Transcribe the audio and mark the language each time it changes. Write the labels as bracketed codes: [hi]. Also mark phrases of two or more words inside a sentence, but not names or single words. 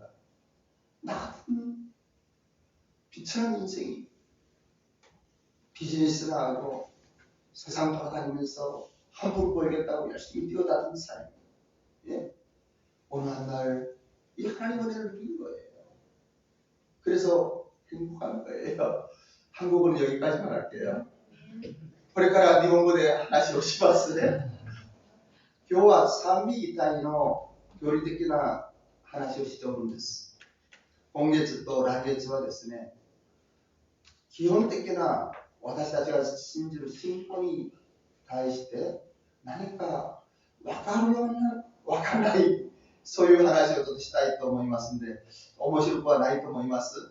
[ko] 나 같은 비천한 인생이 비즈니스나 하고 세상 돌아다니면서 함부로 보이겠다고 열심히 뛰어다니는 삶. 예? 어느 한 날 이 하나님의 은혜를 누린 거예요. 그래서 행복한 거예요. 한국어는 여기까지만 할게요. [ja] これから日本語で話をしますね。今日は賛美一体の距離的な話をしておるんです。今月と来月はですね、基本的な私たちが信じる信仰に対して何か分かるような分からないそういう話をちょっとしたいと思いますので、面白くはないと思います。